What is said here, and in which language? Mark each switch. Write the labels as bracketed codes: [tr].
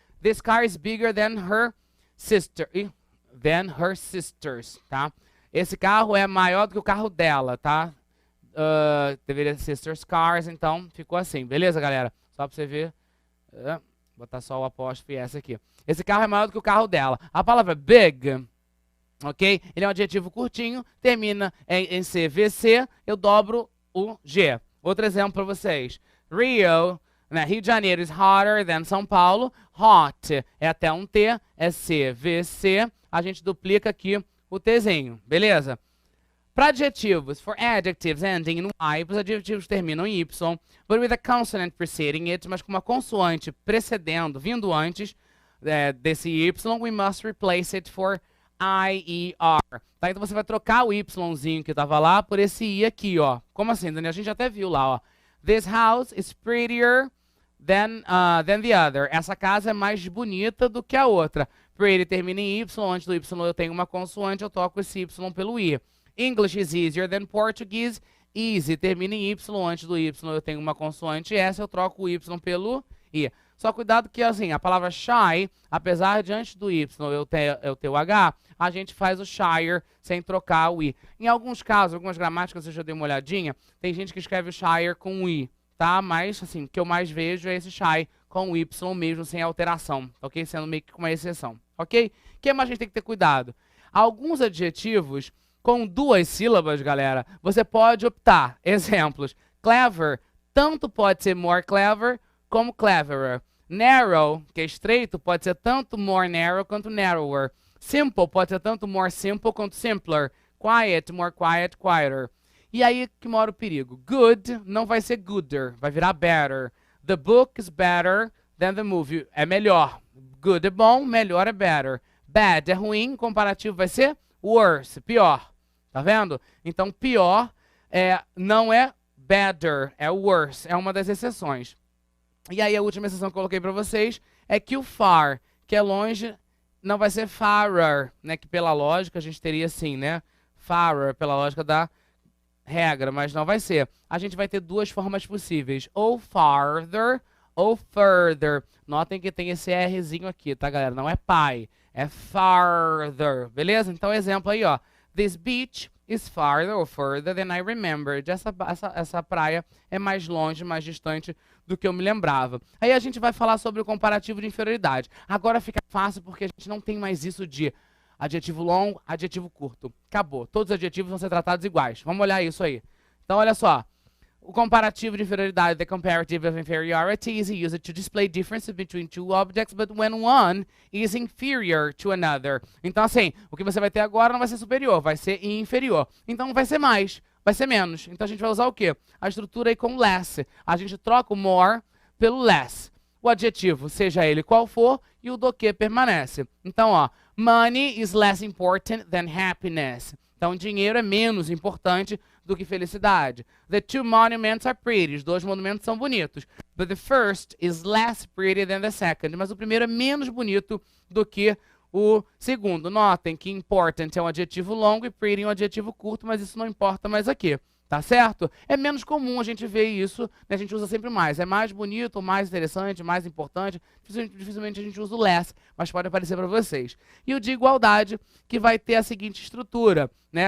[en] This car is bigger than her sister, than her sisters, tá? [pt] Esse carro é maior do que o carro dela, tá? Deveria ser sisters cars, então ficou assim, beleza, galera? Só pra você ver, botar só o apóstrofe e essa aqui. Esse carro é maior do que o carro dela. A palavra big, ok? Ele é um adjetivo curtinho, termina em CVC, eu dobro o G. [en] Outro exemplo para vocês. [pt] Rio, né? [en] Rio de Janeiro is hotter than São Paulo. [pt] Hot é até um T, é CVC. A gente duplica aqui o Tzinho, beleza? Para adjetivos, [en] for adjectives ending in Y, [pt] para os adjetivos que terminam em Y, [en] but with a consonant preceding it, [pt] mas com uma consoante precedendo, vindo antes desse Y, [en] we must replace it for I-E-R. [pt] Tá? Então você vai trocar o Yzinho que estava lá por esse I aqui, ó. Como assim, Daniel? A gente até viu lá, ó. [en] This house is prettier than the other. [pt] Essa casa é mais bonita do que a outra. Pretty termina em Y, antes do Y eu tenho uma consoante, eu troco esse Y pelo I. [en] English is easier than Portuguese. [pt] Easy termina em Y, antes do Y eu tenho uma consoante S, eu troco o Y pelo I. Só cuidado que, assim, a palavra shy, apesar de antes do Y eu ter o H, a gente faz o shire sem trocar o I. Em alguns casos, algumas gramáticas, eu já dei uma olhadinha, tem gente que escreve o shire com o I, tá? Mas, assim, o que eu mais vejo é esse shy com o Y mesmo, sem alteração, ok? Sendo meio que uma exceção, ok? O que mais a gente tem que ter cuidado? Alguns adjetivos com duas sílabas, galera, você pode optar. Exemplos, clever, tanto pode ser more clever como cleverer. Narrow, que é estreito, pode ser tanto more narrow quanto narrower. Simple pode ser tanto more simple quanto simpler. Quiet, more quiet, quieter. E aí que mora o perigo. Good não vai ser gooder, vai virar better. [en] The book is better than the movie. [pt] É melhor. Good é bom, melhor é better. Bad é ruim, comparativo vai ser worse, pior. Tá vendo? Então pior não é better, é worse. É uma das exceções. E aí a última exceção que eu coloquei para vocês é que o far, que é longe, não vai ser farer, né? Que pela lógica a gente teria assim, né? Farer, pela lógica da regra, mas não vai ser. A gente vai ter duas formas possíveis, ou farther ou further. Notem que tem esse Rzinho aqui, tá, galera? Não é pai, é farther, beleza? Então, exemplo aí, ó. [en] This beach is farther or further than I remembered. [pt] Essa praia é mais longe, mais distante do que eu me lembrava. Aí a gente vai falar sobre o comparativo de inferioridade. Agora fica fácil porque a gente não tem mais isso de adjetivo longo, adjetivo curto. Acabou. Todos os adjetivos vão ser tratados iguais. Vamos olhar isso aí. Então, olha só. O comparativo de inferioridade, [en] the comparative of inferiority, is used to display differences between two objects, but when one is inferior to another. [pt] Então, assim, o que você vai ter agora não vai ser superior, vai ser inferior. Então, não vai ser mais, vai ser menos. Então, a gente vai usar o quê? A estrutura aí com less. A gente troca o more pelo less. O adjetivo, seja ele qual for, e o do que permanece. Então, ó, [en] money is less important than happiness. [pt] Então, dinheiro é menos importante do que felicidade. [en] The two monuments are pretty. [pt] Os dois monumentos são bonitos. [en] But the first is less pretty than the second. [pt] Mas o primeiro é menos bonito do que o segundo. Notem que important é um adjetivo longo e pretty é um adjetivo curto, mas isso não importa mais aqui. Tá certo? É menos comum a gente ver isso, né? A gente usa sempre mais. É mais bonito, mais interessante, mais importante. Dificilmente a gente usa o less, mas pode aparecer para vocês. E o de igualdade, que vai ter a seguinte estrutura, né?